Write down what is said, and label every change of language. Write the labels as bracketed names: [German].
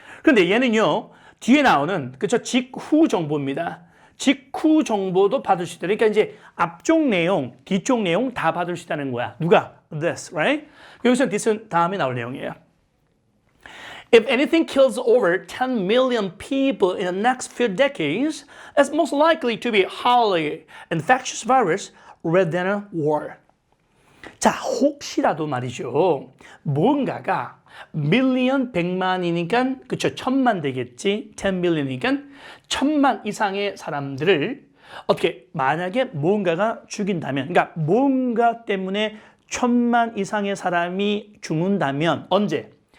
[Korean] 그런데 얘는요, 뒤에 나오는, 그쵸, 직후 정보입니다. 직후 정보도 받을 수 있다. 그러니까 이제 앞쪽 내용, 뒤쪽 내용 다 받을 수 있다는 거야. [English] 누가? This, right? [Korean] 여기서 this는 다음에 나올 내용이에요. [English] If anything kills over 10 million people in the next few decades, it's most likely to be highly infectious virus rather than a war. [Korean] 자, 혹시라도 말이죠. 뭔가가 밀리언 100만이니까 그쵸 1000만 되겠지. 10 million이니까 1000만 이상의 사람들을 어떻게 만약에 뭔가가 죽인다면 그러니까 뭔가 때문에 1000만 이상의 사람이 죽는다면 언제?